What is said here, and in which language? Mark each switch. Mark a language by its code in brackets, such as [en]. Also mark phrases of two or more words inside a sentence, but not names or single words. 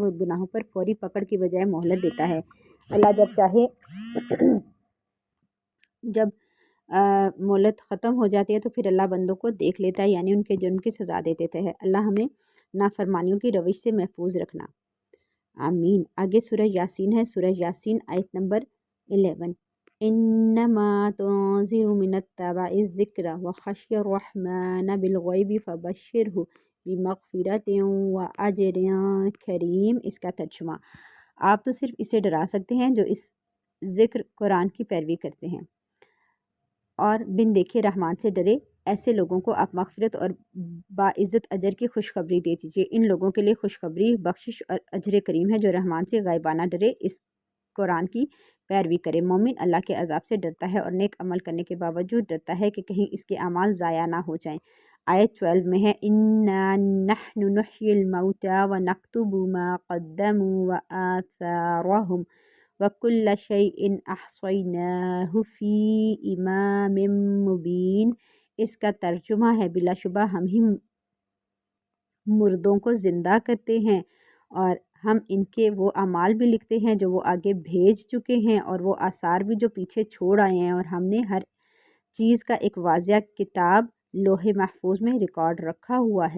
[hi] वो गुनाहों पर फौरी पकड़ की बजाय मोहलत देता है। अल्लाह जब चाहे जब मोहलत ख़त्म हो जाती है तो फिर अल्लाह बंदों को देख लेता है, यानी उनके जुर्म की सज़ा दे देता है। अल्लाह हमें नाफरमानियों की रविश से महफूज रखना, आमीन। आगे सूरह यासीन है। सूरह यासीन आयत नंबर 11। [ar] إنما تنذر من اتبع الذكر وخشي الرحمن بالغيب فبشره بمغفرة وأجر كريم. [hi] इसका तर्जुमा, आप तो सिर्फ इसे डरा सकते हैं जो इस ज़िक्र कुरान की पैरवी करते हैं, और बिन देखे रहमान से डरे ऐसे लोगों को आप मग़फ़िरत और बाइज़्ज़त अजर की खुशखबरी दे दीजिए। इन लोगों के लिए खुशखबरी, बख्शिश और अजर करीम है जो रहमान से गायबाना डरे, इस कुरान की पैरवी करे। मोमिन अल्लाह के अज़ाब से डरता है और नेक अमल करने के बावजूद डरता है कि कहीं इसके अमाल ज़ाया ना हो जाएं। आयत 12 में है, [ar] إنا نحن نحيي الموتى ونكتب ما قدموا وآثارهم وكل شيء أحصيناه في إمام مبين. [hi] इसका तर्जुमा है, बिलाशुबा हम ही मुर्दों को ज़िंदा करते हैं और हम इनके वो अमाल भी लिखते हैं जो वो आगे भेज चुके हैं, और वो आसार भी जो पीछे छोड़ आए हैं, और हमने हर चीज़ का एक वाज़िया किताब लोहे महफूज में रिकॉर्ड रखा हुआ है।